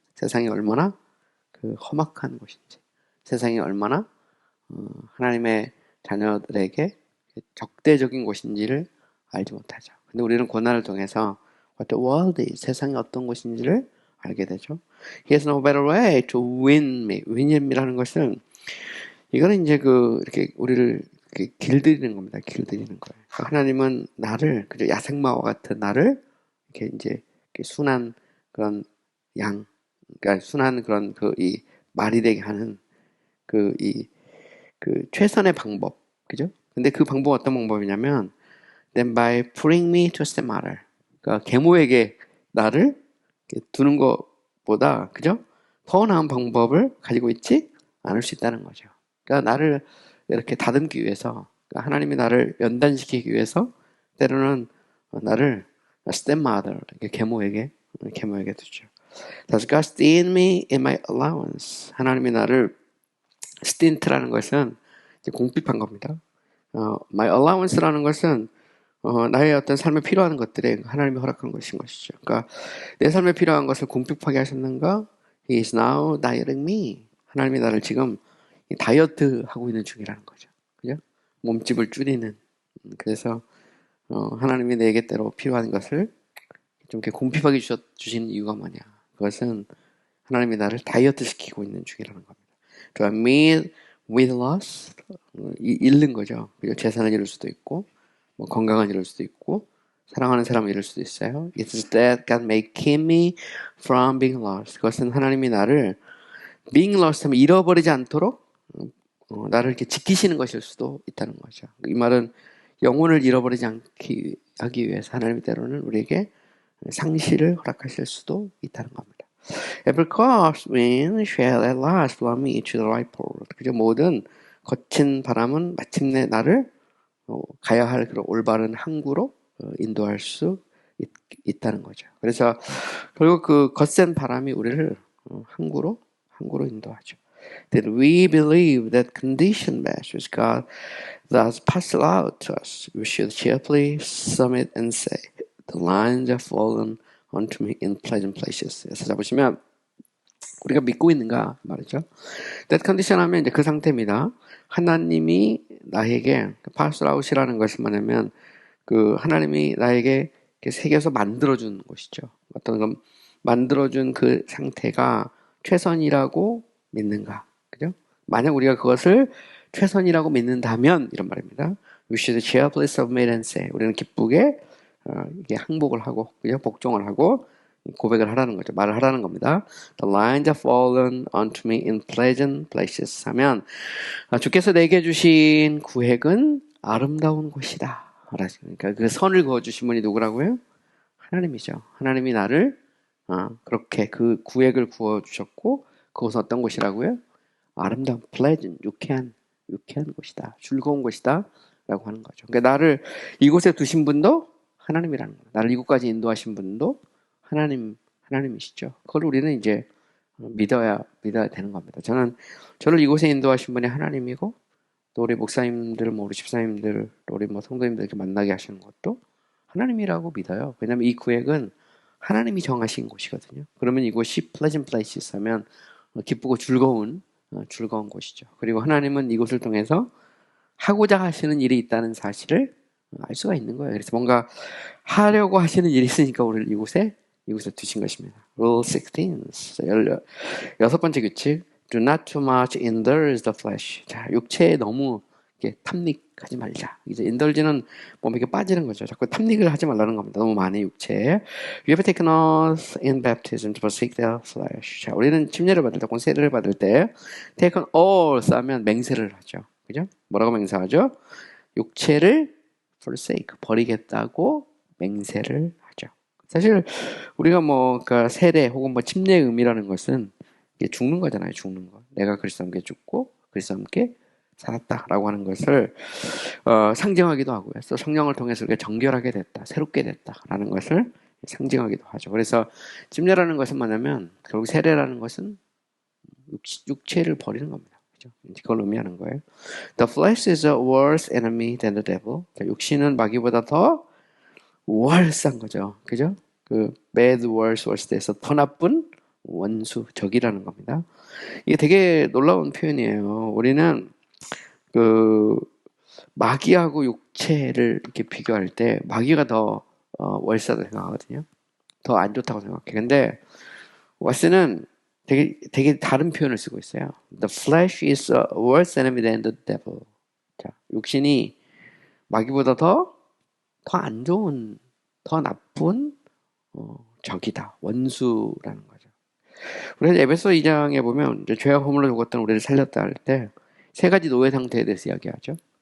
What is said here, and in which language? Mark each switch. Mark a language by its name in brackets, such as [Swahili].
[Korean] 세상이 얼마나 그 험악한 곳인지, 세상이 얼마나 하나님의 자녀들에게 적대적인 곳인지를 알지 못하죠. 근데 우리는 고난을 통해서 [English] what the world is, [Korean] 세상이 어떤 곳인지를 알게 되죠. [English] He has no better way to win me. [Korean] win이라는 것은 이거는 이제 이렇게 우리를 이렇게 길들이는 겁니다. 길들이는 거예요. 하나님은 나를, 그저 야생마와 같은 나를 이렇게 이제 이렇게 순한 그런 양, 그러니까 순한 그런 이 말이 되게 하는 그 최선의 방법, 그죠? 근데 그 방법은 어떤 방법이냐면 [English] then by putting me to stigmata, [Korean] 그러니까 계모에게 나를 두는 것보다, 그죠? 더 나은 방법을 가지고 있지 않을 수 있다는 거죠. 그러니까 나를 이렇게 다듬기 위해서, 그러니까 하나님이 나를 연단시키기 위해서 때로는 나를 stepmother, 계모에게 두죠. [English] Does God stint me in my allowance? [Korean] 하나님이 나를 stint라는 것은 이제 공핍한 겁니다. my allowance라는 것은 나의 어떤 삶에 필요한 것들에 하나님이 허락한 것인 것이죠. 그러니까 내 삶에 필요한 것을 공핍하게 하셨는가? [English] He is now dieting me. [Korean] 하나님이 나를 지금 다이어트 하고 있는 중이라는 거죠. 그죠? 몸집을 줄이는. 그래서 하나님이 내게 때로 필요한 것을 좀 이렇게 공핍하게 주시는 이유가 뭐냐? 그것은 하나님이 나를 다이어트 시키고 있는 중이라는 겁니다. [English] Do I meet with loss? [Korean] 잃는 거죠. 그리고 재산을 잃을 수도 있고, 건강을 잃을 수도 있고, 사랑하는 사람을 잃을 수도 있어요. [English] It's that God may keep me from being lost. [Korean] 그것은 하나님이 나를 being lost 하면 잃어버리지 않도록 나를 이렇게 지키시는 것일 수도 있다는 거죠. 이 말은 영혼을 잃어버리지 않기 하기 위해서 하나님이 때로는 우리에게 상실을 허락하실 수도 있다는 겁니다. [English] Every crosswind shall at last blow me to the right pole. [Korean] 그죠? 모든 거친 바람은 마침내 나를 가야 할 그런 올바른 항구로 인도할 수 있다는 거죠. 그래서 결국 그 거센 바람이 우리를 항구로 인도하죠. [English] That we believe that condition measures God thus pass out to us, we should cheerfully submit and say, the lines have fallen onto me in pleasant places. [Korean] 그래서 잡으시면 우리가 믿고 있는가 말이죠. That condition 하면 이제 그 상태입니다. 하나님이 나에게 pass out이라는 것이 뭐냐면 하나님이 나에게 새겨서 만들어준 것이죠. 어떤 건 만들어준 그 상태가 최선이라고 믿는가, 그죠? 만약 우리가 그것을 최선이라고 믿는다면 이런 말입니다. [English] We should cheerfully submit and say. [Korean] 우리는 기쁘게 이게 항복을 하고, 그죠? 복종을 하고 고백을 하라는 거죠. 말을 하라는 겁니다. [English] The lines have fallen onto me in pleasant places [Korean] 하면 주께서 내게 주신 구획은 아름다운 곳이다. 그러니까 그 선을 그어주신 분이 누구라고요? 하나님이죠. 하나님이 나를 그렇게 그 구획을 구워주셨고 그것은 어떤 곳이라고요? 아름다운 pleasant, 유쾌한 곳이다. 즐거운 곳이다. 라고 하는 거죠. 그러니까 나를 이곳에 두신 분도 하나님이라는 거예요. 나를 이곳까지 인도하신 분도 하나님이시죠. 그걸 우리는 이제 믿어야 되는 겁니다. 저를 이곳에 인도하신 분이 하나님이고, 또 우리 목사님들, 우리 집사님들, 우리 성도님들 이렇게 만나게 하시는 것도 하나님이라고 믿어요. 왜냐하면 이 구획은 하나님이 정하신 곳이거든요. 그러면 이곳이 pleasant places 하면 기쁘고 즐거운 곳이죠. 그리고 하나님은 이곳을 통해서 하고자 하시는 일이 있다는 사실을 알 수가 있는 거예요. 그래서 뭔가 하려고 하시는 일이 있으니까 우리를 이곳에 두신 것입니다. [English] Rule 16. [Korean] 여섯 번째 규칙. [English] Do not too much indulge the flesh. [Korean] 자, 육체에 너무 이렇게 탐닉하지 말자. 이제 인덜지는 몸에 빠지는 거죠. 자꾸 탐닉을 하지 말라는 겁니다. 너무 많이 육체에. [English] You have taken us in baptism to forsake the flesh. [Korean] 자, 우리는 침례를 받을 때, 혹은 세례를 받을 때 taken us 하면 맹세를 하죠. 그죠? 뭐라고 맹세하죠? 육체를 forsake, 버리겠다고 맹세를 하죠. 사실 우리가 그러니까 세례 혹은 침례의 의미라는 것은 이게 죽는 거잖아요. 죽는 거. 내가 그리스도와 함께 죽고 그리스도와 함께 살았다라고 하는 것을 상징하기도 하고요. 또 성령을 통해서 우리가 정결하게 됐다, 새롭게 됐다라는 것을 상징하기도 하죠. 그래서 침례라는 것은 뭐냐면 결국 세례라는 것은 육체를 버리는 겁니다. 그죠? 그걸 의미하는 거예요. [English] The flesh is a worse enemy than the devil. [Korean] 육신은 마귀보다 더 worse한 거죠. 그죠? 그 bad, worse, worse에서 더 나쁜 원수, 적이라는 겁니다. 이게 되게 놀라운 표현이에요. 우리는 그 마귀하고 육체를 이렇게 비교할 때 마귀가 더 월세다고 생각하거든요. 더 안 좋다고 생각해. 근데 왓슨은 되게 다른 표현을 쓰고 있어요. [English] The flesh is a worse enemy than the devil. [Korean] 자, 육신이 마귀보다 더 안 좋은, 더 나쁜 적이다. 원수라는 거죠. 우리가 에베소 2장에 보면 이제 죄와 허물로 죽었던 우리를 살렸다 할 때 세 가지 노예 상태에 대해서 이야기하죠.